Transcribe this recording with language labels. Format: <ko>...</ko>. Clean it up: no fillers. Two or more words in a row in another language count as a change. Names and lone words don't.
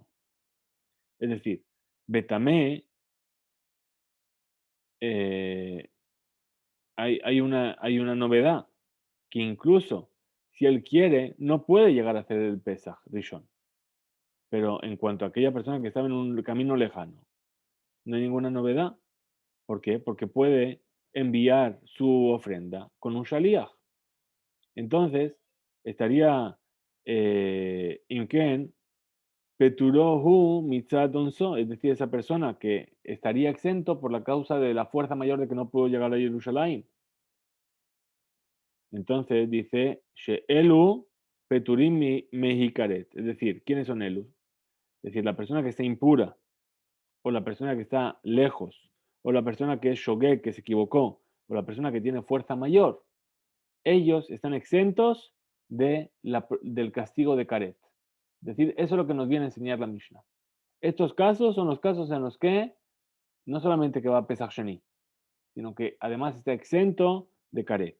<es>Es decir, Betamé, eh, hay una novedad, que incluso si él quiere, no puede llegar a hacer el</es> <he>פסח ראשון.</he> <es>Pero en cuanto a aquella persona que estaba en un camino lejano, no hay ninguna novedad. ¿Por qué? Porque puede enviar su ofrenda con un shaliach. Entonces, estaría</es> <he>אם כן פטורהו מצד אונסו,</he> <es>es decir, esa persona que estaría exento por la causa de la fuerza mayor de que no pudo llegar a Jerusalén. Entonces dice,</es> <he>שאלו פטורים מהכרת,</he> <es>es decir, ¿quiénes son Elu? Es decir, la persona que está impura, o la persona que está lejos, o la persona que es shogeg, que se equivocó, o la persona que tiene fuerza mayor, ellos están exentos del castigo de Karet. Es decir, eso es lo que nos viene a enseñar la Mishnah. Estos casos son los casos en los que no solamente que va a</es> <he>פסח שני,</he> <es>sino que además está exento de Karet.</es>